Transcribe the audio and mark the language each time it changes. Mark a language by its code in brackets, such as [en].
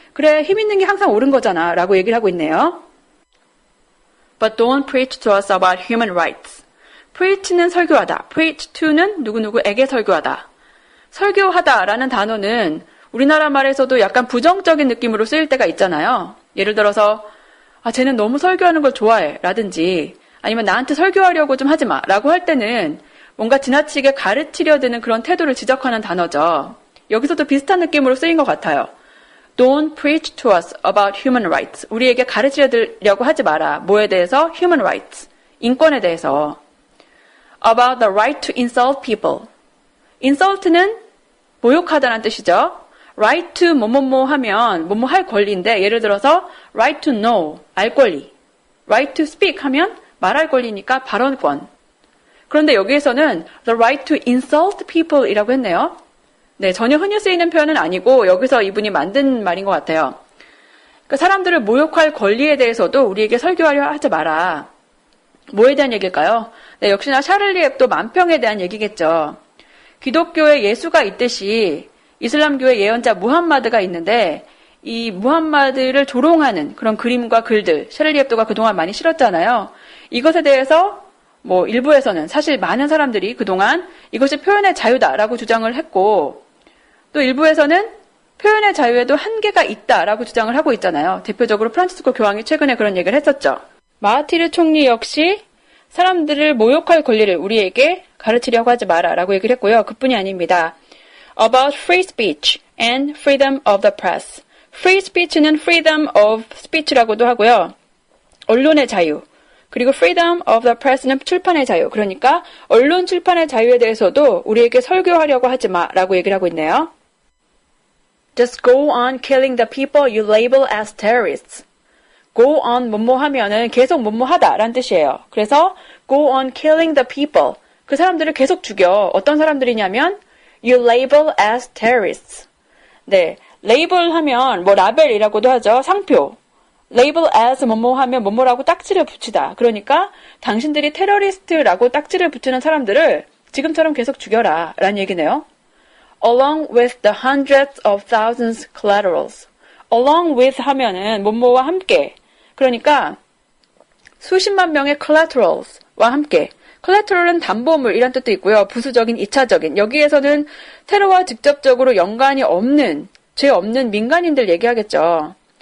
[ko] 그래 힘 있는 게 항상 옳은 거잖아 라고 얘기를 하고 있네요. [en] But don't preach to us about human rights. [ko] preach는 설교하다. preach to는 누구누구에게 설교하다. 설교하다라는 단어는 우리나라 말에서도 약간 부정적인 느낌으로 쓰일 때가 있잖아요. 예를 들어서 쟤는 너무 설교하는 걸 좋아해 라든지 아니면 나한테 설교하려고 좀 하지 마 라고 할 때는 뭔가 지나치게 가르치려 드는 그런 태도를 지적하는 단어죠. 여기서도 비슷한 느낌으로 쓰인 것 같아요. [en] Don't preach to us about human rights. [ko] 우리에게 가르치려고 하지 마라. 뭐에 대해서? [en] Human rights. [ko] 인권에 대해서. [en] About the right to insult people. [ko] insult는 모욕하다는 뜻이죠. right to 뭐뭐뭐 하면 뭐뭐 할 권리인데 예를 들어서 [en] right to know, [ko] 알 권리. [en] right to speak [ko] 하면 말할 권리니까 발언권. 그런데 여기에서는 [en] the right to insult people [ko] 이라고 했네요. 네, 전혀 흔히 쓰이는 표현은 아니고 여기서 이분이 만든 말인 것 같아요. 그러니까 사람들을 모욕할 권리에 대해서도 우리에게 설교하려 하지 마라. 뭐에 대한 얘기일까요? 네, 역시나 샤를리 heb도 만평에 대한 얘기겠죠. 기독교에 예수가 있듯이 이슬람교의 예언자 무함마드가 있는데 이 무함마드를 조롱하는 그런 그림과 글들, 샤를리 heb도가 그동안 많이 실었잖아요. 이것에 대해서 뭐 일부에서는 사실 많은 사람들이 그동안 이것이 표현의 자유다라고 주장을 했고, 또 일부에서는 표현의 자유에도 한계가 있다라고 주장을 하고 있잖아요. 대표적으로 프란치스코 교황이 최근에 그런 얘기를 했었죠. 마하티르 총리 역시 사람들을 모욕할 권리를 우리에게 가르치려고 하지 마라라고 얘기를 했고요. 그뿐이 아닙니다. [en] About free speech and freedom of the press. [ko] free speech는 [en] freedom of speech [ko] 라고도 하고요. 언론의 자유. 그리고 [en] freedom of the press [ko] 는 출판의 자유. 그러니까 언론 출판의 자유에 대해서도 우리에게 설교하려고 하지 마라고 얘기를 하고 있네요. [en] Just go on killing the people you label as terrorists. [ko] go on 뭐뭐 하면은 계속 뭐뭐 하다라는 뜻이에요. 그래서 [en] go on killing the people. [ko] 그 사람들을 계속 죽여. 어떤 사람들이냐면 [en] you label as terrorists. [ko] 네, label 하면 뭐 라벨이라고도 하죠. 상표. label as 뭐뭐 하면 뭐뭐라고 딱지를 붙이다. 그러니까 당신들이 테러리스트라고 딱지를 붙이는 사람들을 지금처럼 계속 죽여라 라는 얘기네요. [en] Along with the hundreds of thousands collaterals. [ko] Along with 하면은 뭐뭐와 함께. 그러니까 수십만 명의 collaterals와 함께. collateral은 담보물이란 뜻도 있고요. 부수적인, 2차적인. 여기에서는 테러와 직접적으로 연관이 없는, 죄 없는 민간인들 얘기하겠죠.